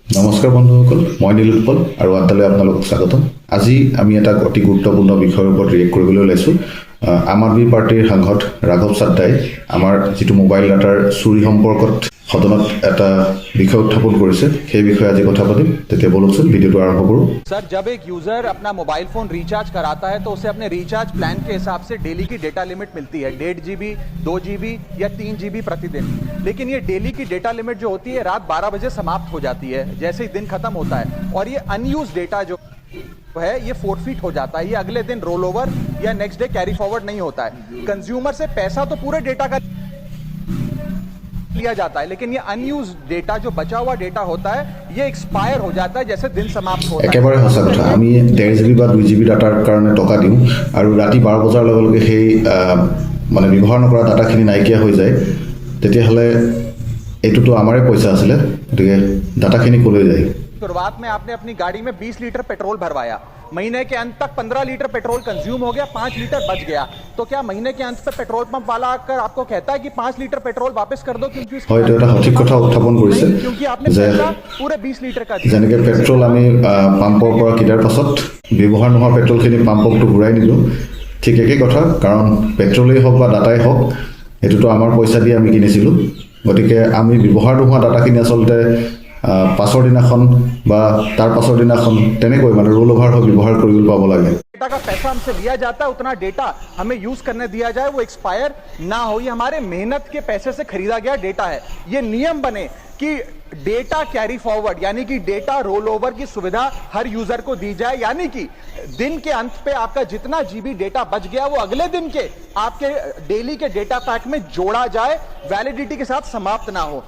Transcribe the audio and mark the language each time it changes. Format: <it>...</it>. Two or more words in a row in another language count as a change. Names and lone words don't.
<as>নমস্কাৰ বন্ধুসকল, মই নীলোৎপল আৰু আড্ডালৈ আপোনালোকক স্বাগতম। আজি আমি এটা অতি গুৰুত্বপূৰ্ণ বিষয়ৰ ওপৰত ৰিয়েক্ট কৰিবলৈ ওলাইছোঁ। আম আদমি পাৰ্টিৰ সাংসদ ৰাঘৱ চাড্ডাই আমাৰ যিটো মোবাইল ডাটাৰ চুৰি সম্পৰ্কত সদনত এটা বিষয় উত্থাপন কৰিছে, সেই বিষয়ে আজি কথা পাতিম। তেতিয়া বলকচোন ভিডিঅ'টো আৰম্ভ কৰোঁ।</as> <hi>सर, जब एक यूजर अपना</hi> <en>mobile phone</en> <hi>रिचार्ज कराता है तो उसे अपने</hi> <en>recharge plan</en> <hi>के हिसाब से डेली की</hi> <en>data limit</en> <hi>मिलती है, 1.5 GB, 2 GB या 3 GB प्रतिदिन। लेकिन ये डेली की</hi> <en>data limit</en> <hi>जो होती है रात 12 बजे समाप्त हो जाती है जैसे ही दिन खत्म होता है, और ये</hi> <en>unused data</en> <hi>जो है ये फोरफीट हो जाता है। ये अगले दिन</hi> <en>roll over</en> <hi>या</hi> <en>next day carry forward</en> <hi>नहीं होता है। कंज्यूमर से पैसा तो पूरे डेटा का लिया जाता है, लेकिन ये</hi> <en>unused data</en> <hi>जो बचा हुआ डेटा होता है ये एक्सपायर हो जाता है जैसे दिन समाप्त होता है।</hi> <as>একেবাৰে সঁচা কথা। আমি 1.5 GB বা 2 GB ডাটাৰ কাৰণে টকা দিওঁ আৰু ৰাতি 12 বজাৰ লগে লগে সেই মানে ব্যৱহাৰ নকৰা ডাটাখিনি নাইকিয়া হৈ যায়, তেতিয়াহ'লে এইটোতো আমাৰে পইচা আছিলে, গতিকে ডাটাখিনি ক'লৈ যায়?</as> <hi>शुरुआत में आपने अपनी गाड़ी में 20 लीटर पेट्रोल भरवाया, महीने के अंत तक 15 लीटर पेट्रोल कंज्यूम हो गया, 5 लीटर बच गया, तो क्या महीने के अंत पे</hi> <en>petrol pump</en> <hi>वाला आकर आपको कहता है कि 5 लीटर पेट्रोल वापस कर दो क्योंकि</hi> <as>হয়তো এটা সঠিক কথা উত্থাপন কৰিছে</as> <hi>क्योंकि आपने</hi> <as>যে</as> <hi>पैसा पूरे 20 लीटर का दिया।</hi> <as>যেনেকৈ পেট্ৰল আমি পাম্পৰ পৰা কিনাৰ পাছত ব্যৱহাৰ নোহোৱা পেট্ৰলখিনি পাম্পকটো ঘূৰাই নিদিওঁ, ঠিক একেই কথা। কাৰণ পেট্ৰলেই হওক বা ডাটাই হওক, এইটোতো আমাৰ পইচা দি আমি কিনিছিলোঁ, গতিকে আমি ব্যৱহাৰ নোহোৱা ডাটাখিনি আচলতে পাছৰ দিনাখন বা তাৰ পাছৰ দিনাখন তেনেকৈ মানে</as> <en>roll over</en> <as>হৈ ব্যৱহাৰ কৰিবলৈ পাব লাগে।</as> <hi>डेटा का पैसा हमसे लिया जाता है, उतना डेटा हमें यूज करने दिया जाए, वो एक्सपायर ना हो। ये हमारे मेहनत के पैसे से खरीदा गया डेटा है। ये नियम बने कि</hi> <en>data carry forward</en> <hi>यानी कि</hi> <en>data roll over</en> <hi>की सुविधा हर यूजर को दी जाए, यानी कि दिन के अंत पे आपका जितना</hi> <en>GB data</en> <hi>बच गया वो अगले दिन के आपके डेली के</hi> <en>data pack</en> <hi>में जोड़ा जाए, वैलिडिटी के साथ समाप्त ना हो।</hi>